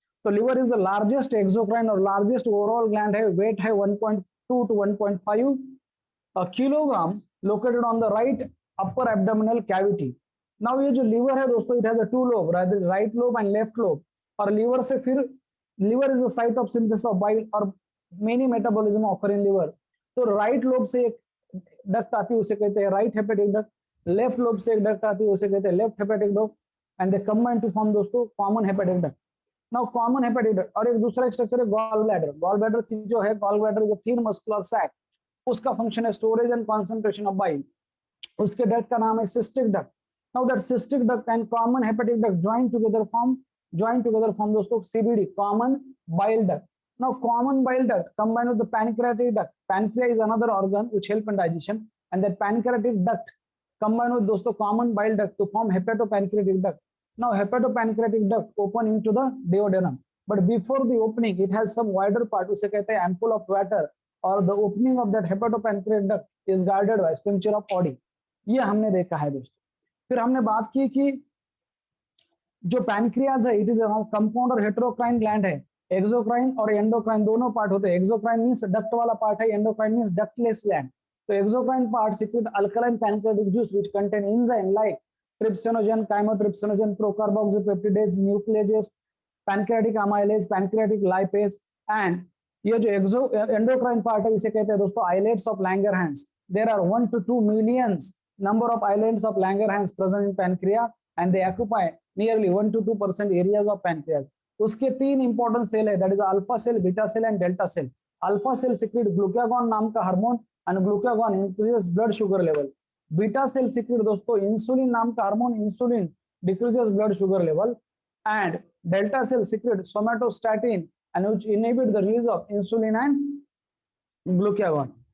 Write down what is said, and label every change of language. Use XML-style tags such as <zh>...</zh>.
<en>तो liver is the largest exocrine और largest overall gland है. Weight है 1.2 to 1.5 kilogram, located on the right upper abdominal cavity. Now ये जो liver है दोस्तों, it has a 2 lobe, right lobe and left lobe. और liver से फिर liver is the site of synthesis of bile और many metabolism occur in liver.</en> <hi>तो right lobe से एक duct आती है, उसे कहते हैं right hepatic duct. Left lobe से एक duct आती है, उसे कहते हैं left hepatic duct.</hi> <en>And they combine to form दोस्तों common hepatic duct. Now common hepatic duct</en> <hi>और एक दूसरा स्ट्रक्चर है</hi> <en>gall bladder. Gall bladder</en> <hi>की जो है,</hi> <en>gall bladder is a thin muscular sac.</en> <hi>उसका फंक्शन है storage and concentration of bile. उसके डक्ट का नाम है cystic duct.</hi> <en>Now that cystic duct and common hepatic duct join together form दोस्तों CBD, common bile duct. Now common bile duct combine with the pancreatic duct. Pancreas is another organ which help in digestion, and that pancreatic duct combine with दोस्तों common bile duct to form hepatopancreatic duct. Now hepatopancreatic duct open into the duodenum, but before the opening it has some wider part,</en> <hi>उसे कहते हैं</hi> <en>ampoule of Vater, or the opening of that hepatopancreatic duct is guarded by sphincter of Oddi.</en> <hi>ये हमने देखा है दोस्तों. फिर हमने बात की कि जो पैनक्रियाज है,</hi> <en>it is compound</en> <hi>और हेटेरोक्राइन ग्लैंड है. एक्सोक्राइन और एंडोक्राइन दोनों पार्ट होते हैं. एक्सोक्राइन मींस डक्ट वाला पार्ट है, एंडोक्राइन मींस डक्टलेस ग्लैंड.</hi> <en>तो exocrine part secrete alkaline pancreatic juice which contain enzyme like trypsinogen, chymotrypsinogen, procarboxypeptidase, nucleases, pancreatic amylase, pancreatic lipase.</en> <hi>And ये जो एंडोक्राइन पार्ट है, इसे कहते हैं दोस्तों islets of Langerhans.</hi> <en>There are 1 to 2 millions number of islets of Langerhans present in pancreas, and they occupy nearly 1 to 2% areas of pancreas.</en> <hi>उसके 3 important cell है,</hi> <en>That is alpha cell, beta cell and delta cell. Alpha cell secrete glucagon</en> <hi>नाम का hormone,</hi> <en>And glucagon increases blood sugar level. Beta cell secrete दोस्तों insulin</en> <hi>नाम का hormone,</hi> <en>Insulin decreases blood sugar level. And delta cell secrete somatostatin and which inhibit the release of insulin and glucagon.</en>